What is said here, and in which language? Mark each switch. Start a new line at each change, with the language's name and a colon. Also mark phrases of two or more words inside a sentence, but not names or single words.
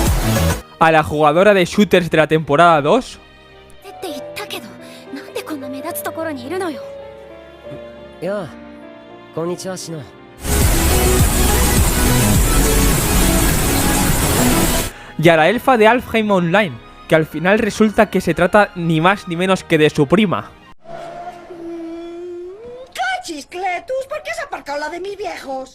Spanish: a la jugadora de shooters de la temporada 2,
Japanese: やあ、こんにちは、シノ。
Spanish: Y a la elfa de Alfheim Online, que al final resulta que se trata ni más ni menos que de su prima. ¡Cachis-cletus! ¿Por qué has aparcado la de mis viejos?